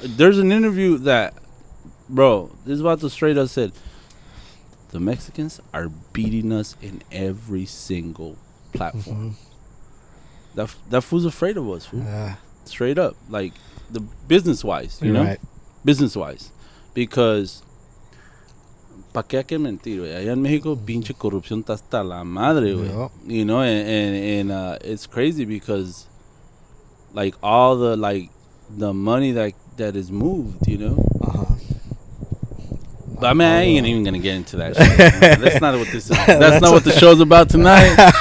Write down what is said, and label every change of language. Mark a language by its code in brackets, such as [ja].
[en] There's an interview that, bro, this Vato straight up said, the Mexicans are beating us in every single platform. That fool's afraid of us, fool. Yeah. Straight up. Like, the business-wise, you You're know? right. Business-wise. [es] Because, ¿pa' qué hay que mentir, güey? Allá en México, pinche corrupción está hasta la madre, güey. [en] Yep. You know, and it's crazy because, like, all the, like, the money that is moved, you know? But I mean, I ain't even gonna get into that shit. That's not what this is. That's not what the show's about tonight.